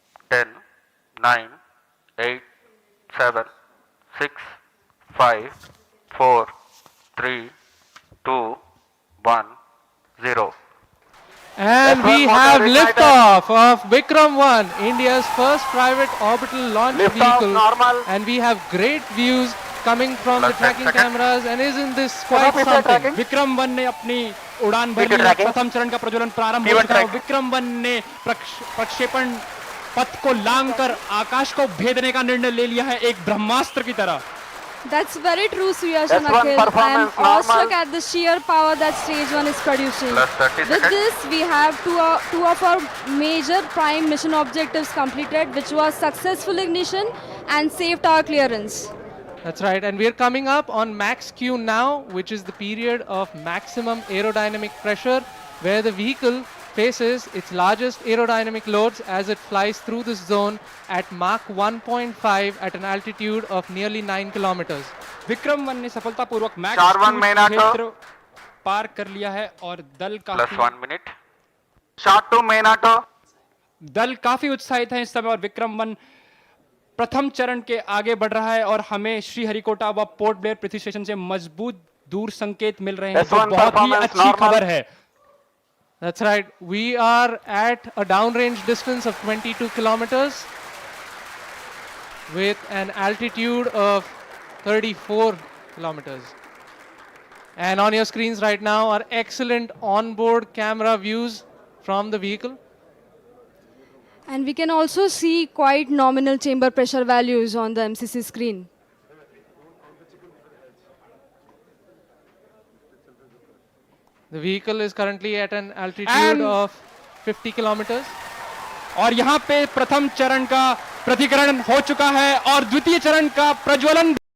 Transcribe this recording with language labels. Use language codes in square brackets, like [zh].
[en] 10, 9, 8, 7, 6, 5, 4, 3, 2, 1, 0. And we have liftoff of Vikram-1, India's first private orbital launch vehicle. Normal. And we have great views coming from the tracking cameras. And isn't this quite something? [hi] विक्रम-1 ने अपनी उड़ान भरी है। प्रथम चरण का प्रज्वलन प्रारंभ हो चुका है। विक्रम-1 ने प्रक्षेपण पथ को लांघकर आकाश को भेदने का निर्णय ले लिया है एक ब्रह्मास्त्र की तरह। [en] That's very true, Suyash and Akhil. I am awestruck at the sheer power that stage 1 is producing. With this, we have two of our major prime mission objectives completed, which was successful ignition and safe tower clearance. That's right. And we are coming up on max Q now, which is the period of maximum aerodynamic pressure, where the vehicle faces its largest aerodynamic loads as it flies through this zone at Mach 1.5 at an altitude of nearly 9 kilometers. [hi] विक्रम-1 ने सफलतापूर्वक max क्षेत्र पार कर लिया है और दल [en] Plus 1 minute. Short to main auto. [hi] दल काफी उत्साहित है इस समय और विक्रम-1 प्रथम चरण के आगे बढ़ रहा है और हमें श्रीहरिकोटा व पोर्ट ब्लेयर पृथ्वी स्टेशन से मजबूत दूर संकेत मिल रहे हैं जो बहुत ही अच्छी खबर है। [en] That's right. We are at a downrange distance of 22 kilometers with an altitude of 34 kilometers. And on your screens right now are excellent onboard camera views from the vehicle. And we can also see quite nominal chamber pressure values on the MCC screen. The vehicle is currently at an altitude of 50 kilometers. [hi] और यहाँ पे प्रथम चरण का प्रतिकरण हो चुका है और द्वितीय चरण का प्रज्वलन